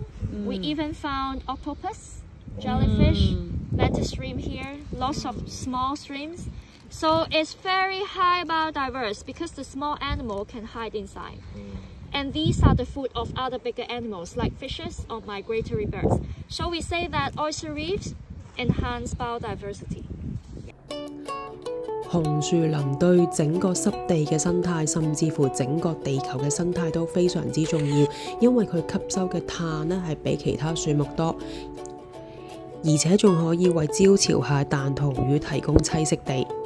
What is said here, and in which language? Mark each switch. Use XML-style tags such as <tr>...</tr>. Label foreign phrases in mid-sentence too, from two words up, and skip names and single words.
<en>We even found octopus, jellyfish, mantis shrimp here, lots of small shrimps. So it's very high biodiverse because the small animal can hide inside. And these are the food of other bigger animals like fishes or migratory birds. So we say that oyster reefs enhance biodiversity.</en> <yue>紅樹林對整個濕地嘅生態，甚至乎整個地球嘅生態都非常之重要，因為佢吸收嘅碳呢係比其他樹木多，而且仲可以為招潮蟹、彈塗魚提供棲息地。</yue>